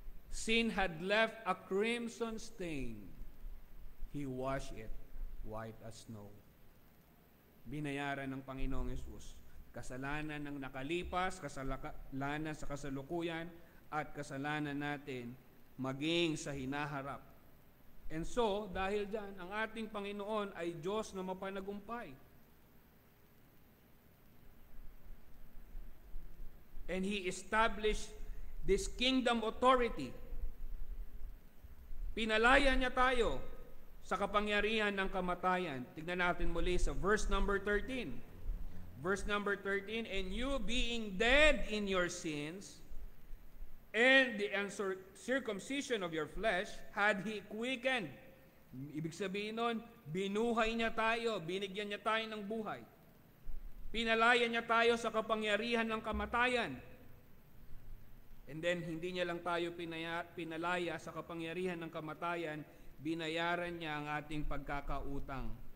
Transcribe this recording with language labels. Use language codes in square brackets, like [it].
[en] Sin had left a crimson stain. He washed it white as snow. [tl] Binayaran ng Panginoong Yesus kasalanan ng nakalipas, kasalanan sa kasalukuyan, at kasalanan natin maging sa hinaharap. And so, dahil dyan, ang ating Panginoon ay Diyos na mapanagumpay. [en] And He established this kingdom authority. [tl] Pinalaya niya tayo sa kapangyarihan ng kamatayan. Tignan natin muli sa verse number 13. [en] Verse number 13, and you being dead in your sins, and the uncircumcision of your flesh had He quickened. [tl] Ibig sabihin nun, binuhay niya tayo, binigyan niya tayo ng buhay. Pinalaya niya tayo sa kapangyarihan ng kamatayan. And then, hindi niya lang tayo pinalaya sa kapangyarihan ng kamatayan, binayaran niya ang ating pagkakautang.